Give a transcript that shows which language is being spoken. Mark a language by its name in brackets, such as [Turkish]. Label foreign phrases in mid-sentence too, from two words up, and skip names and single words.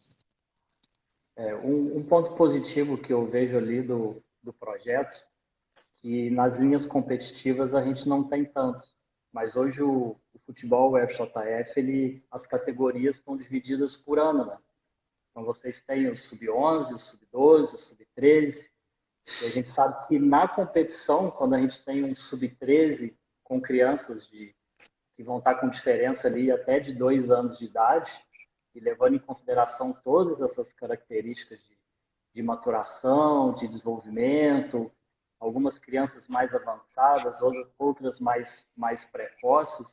[Portuguese] Um ponto positivo que eu vejo ali do projeto, que nas linhas competitivas a gente não tem tanto, mas hoje o futebol, o FJF, as categorias estão divididas por ano, né? Então vocês têm o sub-11, o sub-12, o sub-13, e a gente sabe que na competição, quando a gente tem um sub-13 com crianças que vão estar com diferença ali até de 2 anos de idade, e levando em consideração todas essas características de maturação, de desenvolvimento, algumas crianças mais avançadas, outras mais precoces.